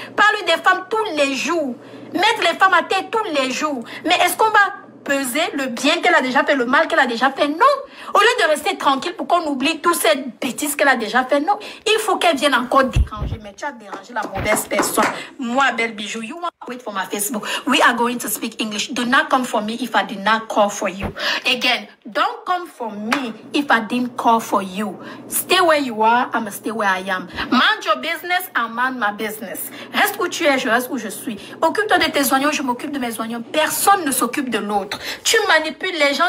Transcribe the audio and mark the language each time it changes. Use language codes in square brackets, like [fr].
[fr] Parle des femmes tous les jours. Mettre les femmes à terre tous les jours. Mais est-ce qu'on va peser le bien qu'elle a déjà fait, le mal qu'elle a déjà fait? Non. Au lieu de rester tranquille pour qu'on oublie toutes ces bêtises qu'elle a déjà fait, non. Il faut qu'elle vienne encore déranger. Mais tu as dérangé la mauvaise personne. Moi, belle bijou, [en] you want to wait for my Facebook. We are going to speak English. Do not come for me if I did not call for you. Again, don't come for me if I didn't call for you. Stay where you are, I'm stay where I am. Mind your business, I mind my business. [fr] Reste où tu es, je reste où je suis. Occupe-toi de tes oignons, je m'occupe de mes oignons. Personne ne s'occupe de l'autre. Tu manipules les gens.